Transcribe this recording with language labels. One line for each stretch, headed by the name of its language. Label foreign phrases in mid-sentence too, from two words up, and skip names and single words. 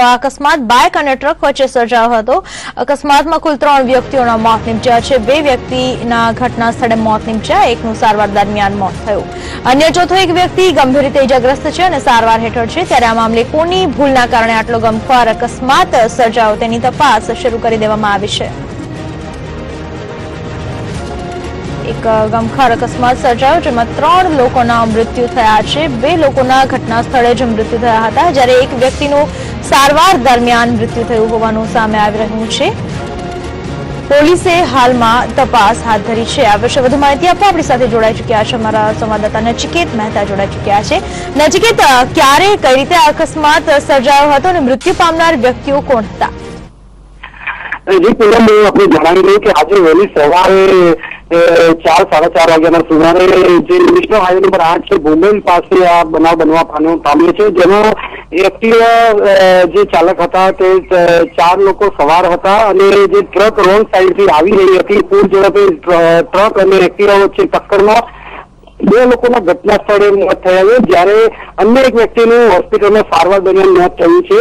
Gujarati: આ અકસ્માત બાઇક અને ટ્રક વચ્ચે સર્જાયો હતો। અકસ્માતમાં કુલ 3 વ્યક્તિઓના મોત નીપજ્યા છે। 2 વ્યક્તિના ઘટના સ્થળે મોત નીપજ્યા, એકનું સારવાર દરમિયાન મોત થયું। અન્ય ચોથો એક વ્યક્તિ ગંભીર રીતે ઇજાગ્રસ્ત છે અને સારવાર હેઠળ છે। ત્યારે આ મામલે કોની ભૂલના કારણે આટલો ગમખ્વાર અકસ્માત સર્જાયો તેની તપાસ શરૂ કરી દેવામાં આવી છે। એક ગમખાર અકસ્માત સર્જાયો જેમાં 3 લોકોના મૃત્યુ થયા છે। 2 લોકોના ઘટના સ્થળે જ મૃત્યુ થયા હતા, જ્યારે એક વ્યક્તિનું સારવાર દરમિયાન મૃત્યુ થયું હોવાનું સામે આવી રહ્યું છે। પોલીસે હાલમાં તપાસ હાથ ધરી છે। આ વિષે વધુ માહિતી આપવા આપણી સાથે જોડાઈ ચૂક્યા છે અમારા સંવાદદાતા નચિકેત મહેતા જોડાઈ ચૂક્યા છે। નચિકેત, ક્યારે કઈ રીતે આ અકસ્માત સર્જાયો હતો અને મૃત્યુ પામનાર વ્યક્તિઓ કોણ હતા? જી પૂનમ, અપને જણાવી दઉં કે આજે વહેલી સવારે 4-4:30 વાગ્યાના સુમારે જે નેશનલ હાઈવે નંબર 8 છે ભૂમેલ પાસે આ બનાવ બનવા પામ્યો છે, જેમાં એક્ટિવા જે ચાલક હતા તે 4 લોકો સવાર હતા અને જે ટ્રક રોંગ સાઈડથી આવી રહી હતી, પૂર ઝડપે ટ્રક અને એક્ટિવા વચ્ચે ટક્કરમાં 2 લોકોના ઘટના સ્થળે મોત થયા છે, જ્યારે અન્ય એક વ્યક્તિનું હોસ્પિટલમાં સારવાર દરમિયાન મોત થયું છે।